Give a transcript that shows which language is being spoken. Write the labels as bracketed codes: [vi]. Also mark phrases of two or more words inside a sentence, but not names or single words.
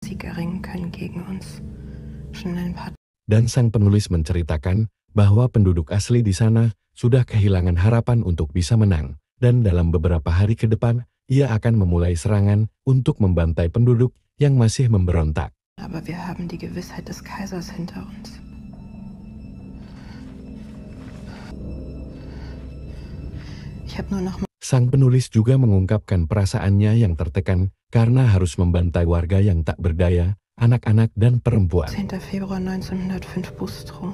[id] Dan sang penulis menceritakan bahwa penduduk asli di sana sudah kehilangan harapan untuk bisa menang, dan dalam beberapa hari ke depan, ia akan memulai serangan untuk membantai penduduk yang masih memberontak. [de] Aber wir haben die Gewissheit des Kaisers hinter uns. [id] Sang penulis juga mengungkapkan perasaannya yang tertekan karena harus membantai warga yang tak berdaya, anak-anak dan perempuan. [de] 10. Februar 1905 Bustrow.